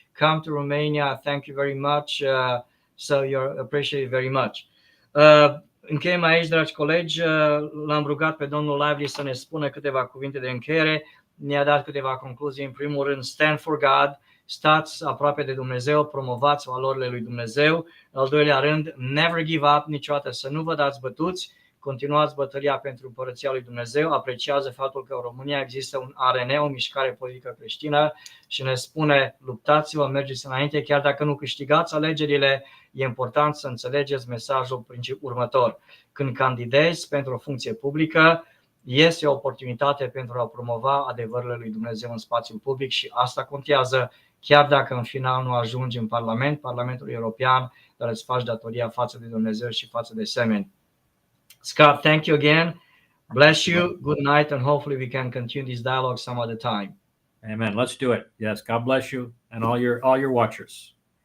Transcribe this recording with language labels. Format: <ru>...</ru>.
<en>Come to Romania. Thank you very much. So you're appreciated very much.</en> <ro>Încheiem aici, dragi colegi. L-am rugat pe domnul Lively să ne spună câteva cuvinte de încheiere. Ne-a dat câteva concluzii. În primul rând, stand for God. Stați aproape de Dumnezeu, promovați valorile lui Dumnezeu. În al doilea rând, never give up, niciodată să nu vă dați bătuți. Continuați bătălia pentru Împărăția lui Dumnezeu. Apreciază faptul că în România există un ARN, o mișcare politică creștină, și ne spune: luptați-vă, mergeți înainte, chiar dacă nu câștigați alegerile. E important să înțelegeți mesajul următor. Când candidezi pentru o funcție publică, este o oportunitate pentru a promova adevărurile lui Dumnezeu în spațiul public, și asta contează, chiar dacă în final nu ajungi în Parlamentul European, dar îți faci datoria față de Dumnezeu și față de semeni.</ro> <en>Scott, thank you again. Bless you. Good night, and hopefully we can continue this dialogue some other time. Amen. Let's do it. Yes, God bless you and all your watchers.</en>